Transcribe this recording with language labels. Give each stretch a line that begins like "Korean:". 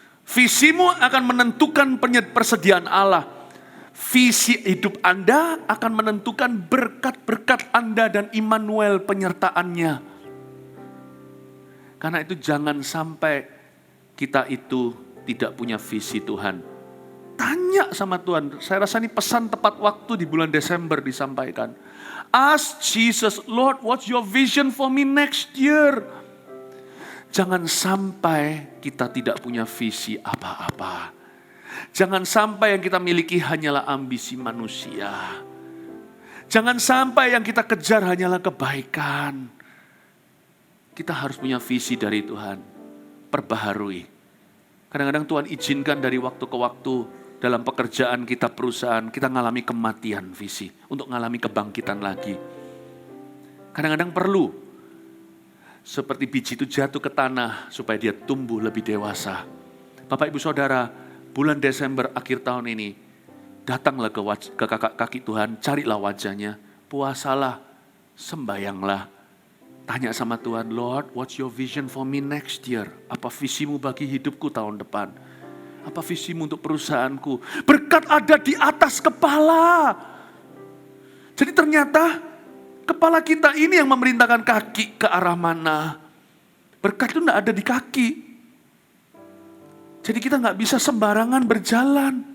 Indonesian: Visimu akan menentukan persediaan Allah. Visi hidup Anda akan menentukan berkat-berkat Anda dan Immanuel penyertaannya. Karena itu jangan sampai kita itu tidak punya visi Tuhan. Tanya sama Tuhan. Saya rasa ini pesan tepat waktu di bulan Desember disampaikan.
English: Ask Jesus, Lord, what's your vision for me next year?
Indonesian: Jangan sampai kita tidak punya visi apa-apa. Jangan sampai yang kita miliki hanyalah ambisi manusia. Jangan sampai yang kita kejar hanyalah kebaikan. Kita harus punya visi dari Tuhan. Perbaharui. Kadang-kadang Tuhan izinkan dari waktu ke waktu dalam pekerjaan kita, perusahaan, kita ngalami kematian visi. Untuk ngalami kebangkitan lagi. Kadang-kadang perlu. Seperti biji itu jatuh ke tanah supaya dia tumbuh lebih dewasa. Bapak Ibu Saudara, bulan Desember akhir tahun ini, datanglah ke kaki Tuhan, carilah wajahnya, puasalah, sembayanglah. Tanya sama Tuhan,
English: Lord, what's your vision for me next year?
Indonesian: Apa visimu bagi hidupku tahun depan? Apa visimu untuk perusahaanku? Berkat ada di atas kepala. Jadi ternyata kepala kita ini yang memerintahkan kaki ke arah mana. Berkat itu tidak ada di kaki. Jadi kita nggak bisa sembarangan berjalan.